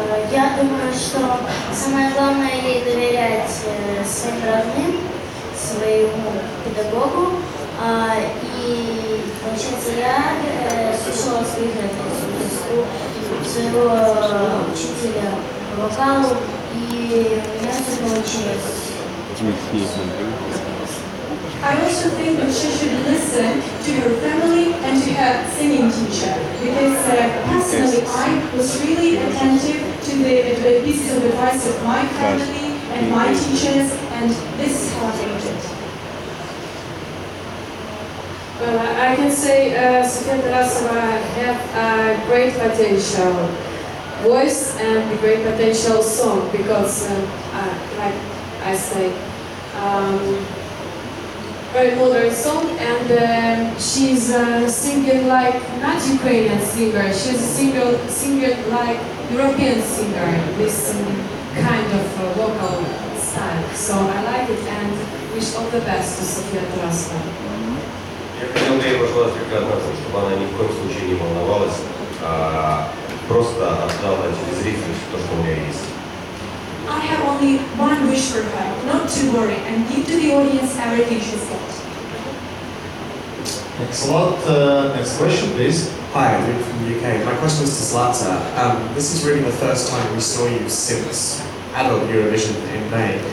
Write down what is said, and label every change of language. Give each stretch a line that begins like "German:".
Russian: Я думаю, что самое главное ей доверять своим родным, своему педагогу. И, получается, я слушала своих родителей, своего учителя по вокалу, и у меня все получилось.
English: I also think that she should listen to her family and to her singing teacher, because personally I was really attentive to the pieces of advice of my family and my teachers, and this is how I did it. Well, I can say Sofia Tarasova have a great potential voice and a great potential song, because, like I say, very modern song, and she's singing like not Ukrainian singer. She's singing like European singer, this kind of vocal style. So I like it and wish all the best to Sofia Tarasova.
Russian: Я хотел бы ей пожелать только одного, чтобы она ни в коем случае не волновалась, а просто отдала телезрителю то, что у нее есть.
English: I reassure her not to worry and give to the audience everything she's got. Thanks a lot. Next question, please. Hi, I'm Luke from the UK. My question is to Zlata. This is really the first time we saw you since adult Eurovision in May.